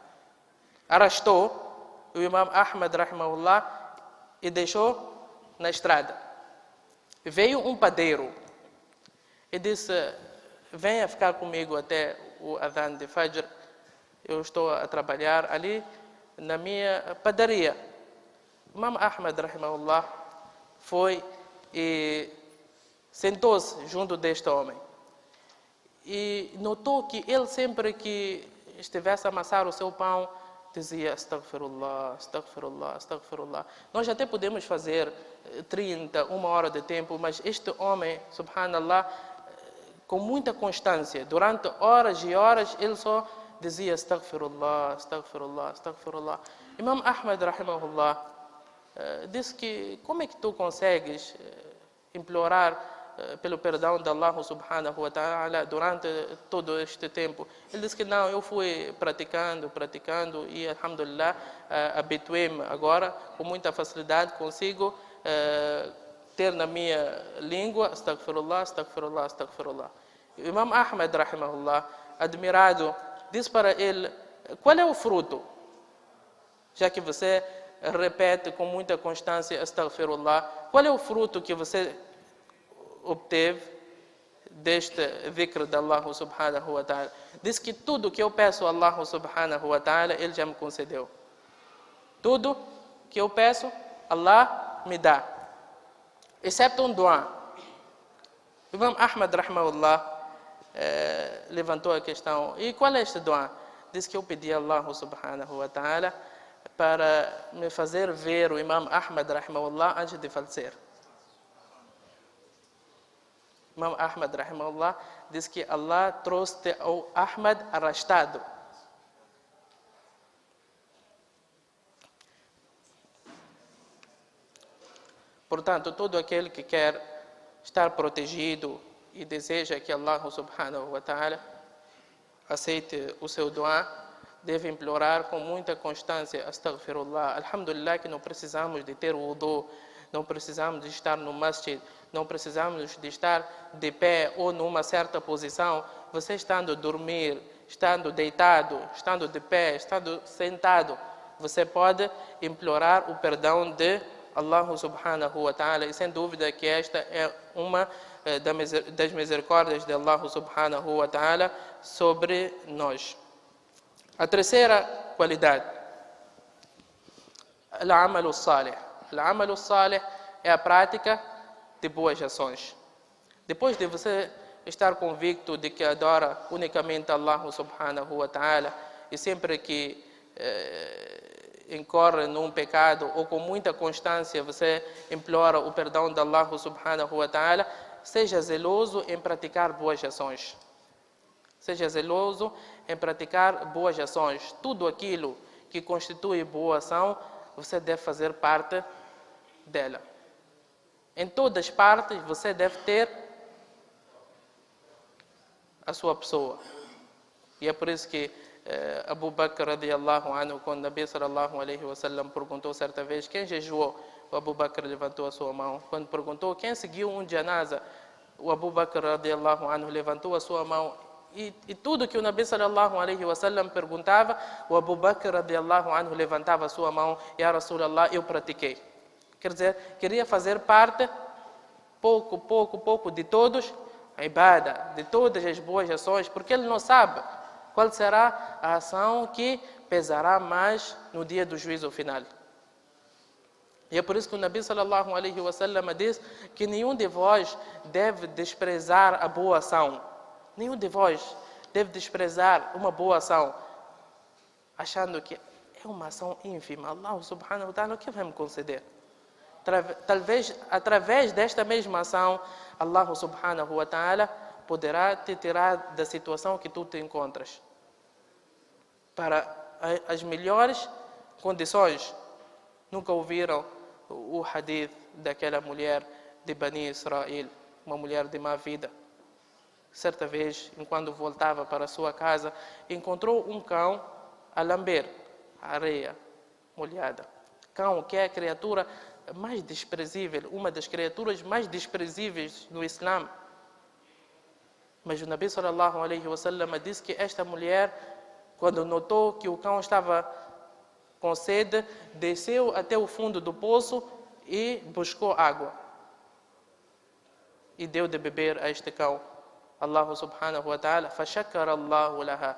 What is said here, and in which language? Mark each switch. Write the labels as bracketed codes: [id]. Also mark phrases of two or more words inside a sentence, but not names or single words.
[pt] Arrastou o Imam Ahmad, rahimahullah, e deixou na estrada. Veio um padeiro e disse, venha ficar comigo até o adhan de Fajr. Eu estou a trabalhar ali na minha padaria. Imam Ahmad, rahimahullah, foi e sentou-se junto deste homem. E notou que ele sempre que estivesse a amassar o seu pão, dizia, [ar] أستغفر الله، أستغفر الله، أستغفر الله. [pt] Nós até podemos fazer 30, uma hora de tempo, mas este homem, subhanallah, com muita constância, durante horas e horas, ele só dizia, [ar] أستغفر الله، أستغفر الله، أستغفر الله. [pt] Imam Ahmad, rahimahullah, disse que, como é que tu consegues implorar pelo perdão de Allah [ar] سبحانه وتعالى [pt] durante todo este tempo? Ele disse que não, eu fui praticando e, alhamdulillah, habituei-me agora, com muita facilidade, consigo ter na minha língua, [ar] أستغفر الله، أستغفر الله، أستغفر الله. [pt] O Imam Ahmad, rahimahullah, admirado, disse para ele, qual é o fruto? Já que você repete com muita constância, astaghfirullah, qual é o fruto que você obteve deste dhikr de Allah [ar] سبحانه وتعالى? [pt] Diz que tudo que eu peço a Allah [ar] سبحانه وتعالى, [pt] Ele já me concedeu. Tudo que eu peço, Allah me dá. Exceto um dua. Imam Ahmad, rahimahullah, levantou a questão, e qual é este dua? Diz que eu pedi a Allah [ar] سبحانه وتعالى [pt] para me fazer ver o Imam Ahmad, rahimahullah, antes de falecer. Imam Ahmad, rahimahullah, diz que Allah trouxe o Ahmad arrastado. Portanto, todo aquele que quer estar protegido e deseja que Allah [ar] سبحانه وتعالى [pt] aceite o seu dua, deve implorar com muita constância, astaghfirullah. Alhamdulillah que não precisamos de ter wudu, não precisamos de estar no masjid, não precisamos de estar de pé ou numa certa posição. Você estando a dormir, estando deitado, estando de pé, estando sentado, você pode implorar o perdão de Allah [ar] سبحانه وتعالى. [pt] E sem dúvida que esta é uma das misericórdias de Allah [ar] سبحانه وتعالى [pt] sobre nós. A terceira qualidade, [ar] العمل الصالح. العمل الصالح [pt] é a prática de boas ações. Depois de você estar convicto de que adora unicamente Allah [ar] سبحانه وتعالى [pt] e sempre que incorre num pecado ou com muita constância você implora o perdão de Allah [ar] سبحانه وتعالى, [pt] seja zeloso em praticar boas ações. Seja zeloso em praticar boas ações. Tudo aquilo que constitui boa ação, você deve fazer parte dela. Em todas as partes, você deve ter a sua pessoa. E é por isso que Abu Bakr [ar] رضي الله عنه, [pt] quando Nabi [ar] صلى الله عليه وسلم [pt] perguntou certa vez quem jejuou, o Abu Bakr levantou a sua mão. Quando perguntou quem seguiu um janaza, o Abu Bakr [ar] رضي الله عنه [pt] levantou a sua mão e tudo que o Nabi [ar] صلى الله عليه وسلم [pt] perguntava, o Abu Bakr [ar] رضي الله عنه [pt] levantava a sua mão, [ar] يا رسول الله, [pt] eu pratiquei. Quer dizer, queria fazer parte, pouco de todos, a ibada, de todas as boas ações, porque ele não sabe qual será a ação que pesará mais no dia do juízo final. E é por isso que o Nabi [ar] صلى الله عليه وسلم [pt] diz que nenhum de vós deve desprezar a boa ação. Nenhum de vós deve desprezar uma boa ação, achando que é uma ação ínfima. [ar] الله سبحانه وتعالى, [pt] o que vai me conceder? Talvez, através desta mesma ação, Allah [ar] سبحانه وتعالى [pt] poderá te tirar da situação que tu te encontras para as melhores condições. Nunca ouviram o hadith daquela mulher de Bani Israel, uma mulher de má vida? Certa vez, enquanto voltava para sua casa, encontrou um cão a lamber a areia molhada. Cão, que é a criatura mais desprezível, uma das criaturas mais desprezíveis no Islã. Mas o Nabi [ar] صلى الله عليه وسلم [pt] disse que esta mulher, quando notou que o cão estava com sede, desceu até o fundo do poço e buscou água e deu de beber a este cão. [ar] الله سبحانه وتعالى، فشكر الله لها.